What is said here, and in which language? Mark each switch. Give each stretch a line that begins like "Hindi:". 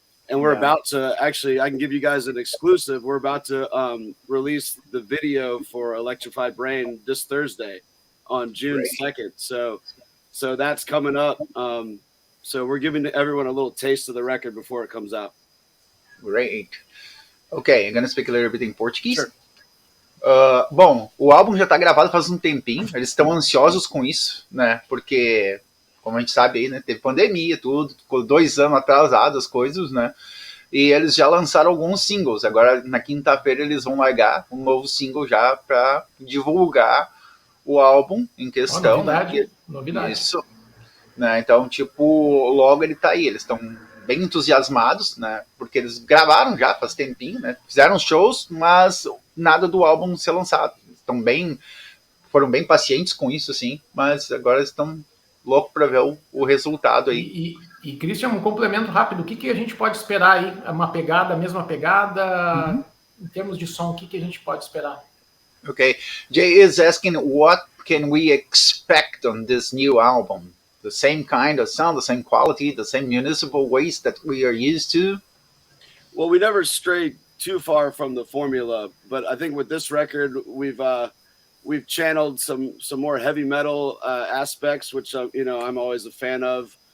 English: And we're about to actually, I can give you guys an exclusive. We're about to release the video for Electrified Brain this Thursday on June 2nd. So that's coming up. So we're giving everyone a little taste of the record before it comes out. Great. Okay, I'm going to speak a little bit in Portuguese. Sure.
Portuguese: Bom, o álbum já está gravado faz um tempinho. Eles estão ansiosos com isso, né? Porque, como a gente sabe aí, né? Teve pandemia, tudo. Ficou 2 anos atrasado as coisas, né? E eles já lançaram alguns singles. Agora, na quinta-feira, eles vão largar um novo single já para divulgar o álbum em questão. Novidade. Isso. Né? Então, tipo, logo ele tá aí. Eles estão bem entusiasmados, né? Porque eles gravaram já faz tempinho, né? Fizeram shows, mas nada do álbum ser lançado. Foram bem pacientes com isso, assim, mas agora estão loucos para ver o resultado aí. E Christian, um complemento rápido. O que a gente pode esperar aí? A mesma pegada? Em termos de som, o que a gente pode esperar?
English: Okay. Jay is asking, what can we expect on this new album? The same kind of sound, the same quality, the same municipal waste that we are used to? Well, we never strayed too far from the formula, but I think with this record, we've channeled some more heavy metal aspects, which I'm always a fan of.